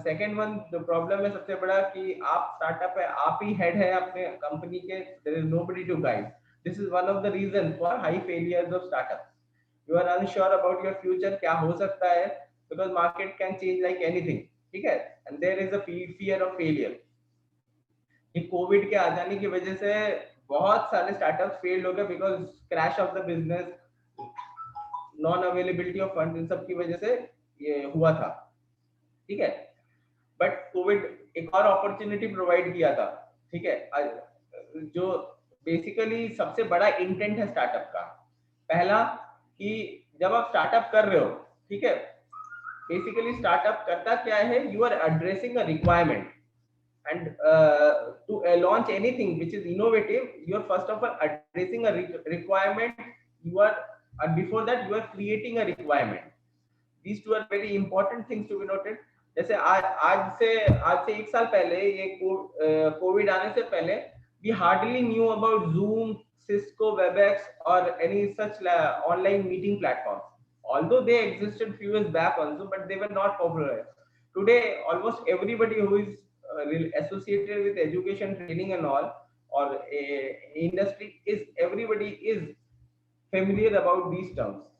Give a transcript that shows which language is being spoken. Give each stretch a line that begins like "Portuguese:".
English: second one, the problem
Hindi: है सबसे बड़ा कि आप स्टार्टअप है, आप ही हेड है अपने कंपनी के,
English: There is nobody to guide. This is one of the reason for high failures of startup. You are unsure about your future,
Hindi: क्या हो सकता है,
English: because market can change like anything.
Hindi: ठीक है,
English: and there is a fear of failure.
Hindi: ये Covid के आ जाने की वजह से बहुत सारे स्टार्टअप्स फेल हो गए
English: because crash of the business, non availability of fund,
Hindi: इन सब की वजह से ये हुआ था. ठीक है, बट कोविड एक और अपॉर्चुनिटी प्रोवाइड किया था. ठीक है, जो बेसिकली सबसे बड़ा इंटेंट है स्टार्टअप का. पहला कि जब आप स्टार्टअप कर रहे हो, ठीक है, बेसिकली स्टार्टअप करता क्या है,
English: You are addressing a requirement and to launch anything which is innovative, you are first of all addressing a requirement. You are before that you are creating a requirement. These two are very important things to be noted.
Hindi: जैसे आज से 1 साल पहले, ये Covid आने से पहले
English: we hardly knew about Zoom, Cisco, WebEx, or any such online meeting platforms. Although they existed few years back also, but they were not popular. Today, almost everybody who is associated with education, training, and all, or industry, is everybody is familiar about these terms.